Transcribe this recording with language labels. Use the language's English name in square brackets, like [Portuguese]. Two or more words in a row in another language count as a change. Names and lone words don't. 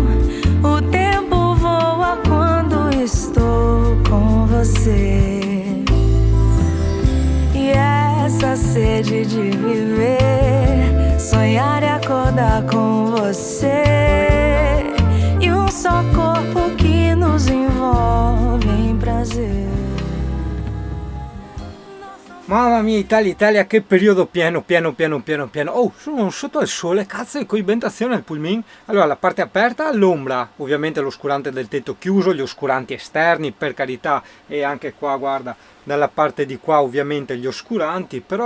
[Portuguese] O tempo voa quando estou com você. E essa sede de viver, sonhar e acordar com você. E um só corpo que nos envolve em prazer. [Italian] Mamma mia, Italia, Italia, che periodo pieno. Oh, sono sotto al sole, cazzo, che coibentazione al pulmin. Allora, la parte aperta, l'ombra, ovviamente l'oscurante del tetto chiuso, gli oscuranti esterni, per carità, e anche qua, guarda, dalla parte di qua ovviamente gli oscuranti, però